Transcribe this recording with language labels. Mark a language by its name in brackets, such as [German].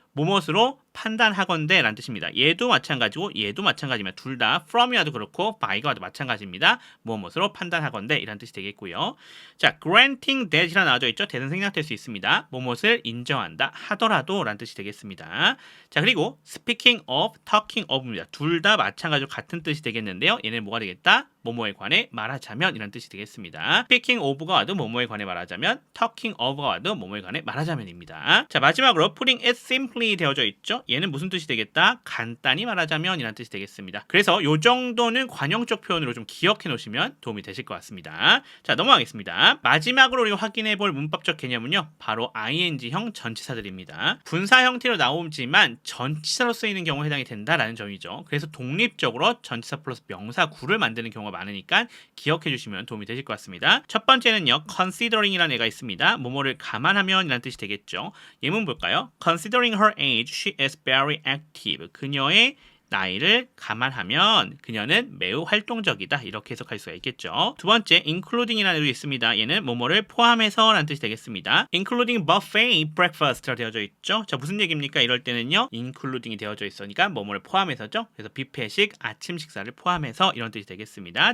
[Korean] 무엇으로 판단하건대 라는 뜻입니다. 얘도 마찬가지고 얘도 마찬가지입니다. 둘 다 from이와도 그렇고 by가 와도 마찬가지입니다. 무엇으로 판단하건대 이란 뜻이 되겠고요. 자, granting that이라 나와져 있죠. that은 생략될 수 있습니다. 무엇을 인정한다 하더라도 라는 뜻이 되겠습니다. 자, 그리고 speaking of, talking of입니다. 둘 다 마찬가지로 같은 뜻이 되겠는데요. 얘는 뭐가 되겠다? 뭐뭐에 관해 말하자면 이런 뜻이 되겠습니다. speaking of가 와도 뭐뭐에 관해 말하자면, talking of가 와도 뭐뭐에 관해 말하자면입니다. 자, 마지막으로 putting it simply 되어져 있죠. 얘는 무슨 뜻이 되겠다? 간단히 말하자면 이란 뜻이 되겠습니다. 그래서 요 정도는 관용적 표현으로 좀 기억해 놓으시면 도움이 되실 것 같습니다. 자, 넘어가겠습니다. 마지막으로 우리가 확인해 볼 문법적 개념은요. 바로 ing형 전치사들입니다. 분사 형태로 나오지만 전치사로 쓰이는 경우에 해당이 된다라는 점이죠. 그래서 독립적으로 전치사 플러스 명사구를 만드는 경우가 많으니까 기억해 주시면 도움이 되실 것 같습니다. 첫 번째는요. considering이라는 애가 있습니다. 뭐뭐를 감안하면 이라는 뜻이 되겠죠. 예문 볼까요? [English] Considering her age, she is very active. [Korean] 그녀의 나이를 감안하면 그녀는 매우 활동적이다. 이렇게 해석할 수가 있겠죠. 두 번째, including이라는 애도 있습니다. 얘는 뭐뭐를 포함해서 라는 뜻이 되겠습니다. [English] including buffet breakfast [Korean] 라 되어져 있죠. 자, 무슨 얘기입니까? 이럴 때는요. including이 되어져 있으니까 뭐뭐를 포함해서죠. 그래서 뷔페식 아침 식사를 포함해서 이런 뜻이 되겠습니다.